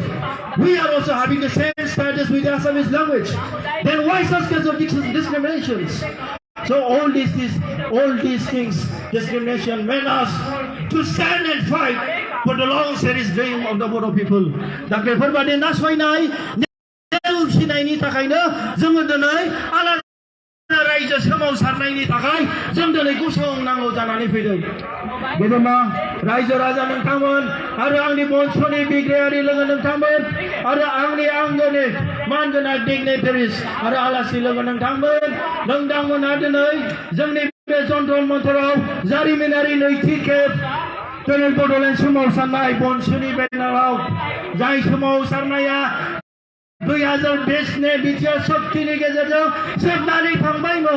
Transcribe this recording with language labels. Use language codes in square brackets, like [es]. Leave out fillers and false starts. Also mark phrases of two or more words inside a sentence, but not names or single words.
[en] We are also having the same status with the Assamese language. Then why such kinds of discriminations? So all these things, discrimination, made us to stand and fight for the long cherished dream of the Bodo people. [brx] Da बेफोरबादि नासयनाय नेवसिनायनि थाखायनो जोङो दिनै आलादा रायजो सोमावसारनायनि थाखाय जों दिनै गसंनांगौ जानानै फैदों। गेदेमा रायजो राजा नोंथांमोन आरो आंनि बंस'नि बिग्रायारि लोगो नोंथांमोन आरो आंनि आंगोनि मानगोनां डिगनिटारिस आरो आलासि लोगो नोंथांमोना दिनै जोंनि बे जन्तर मन्तराव जारिमिनारि नैथि खेब दिनै बड'लेण्ड सोमावसारनाय बंस'नि बेनाराव जाय सोमावसारनाया 2020 बिटिआर सक्तिनि गेजेरजों जोबनानै थांबायमोन।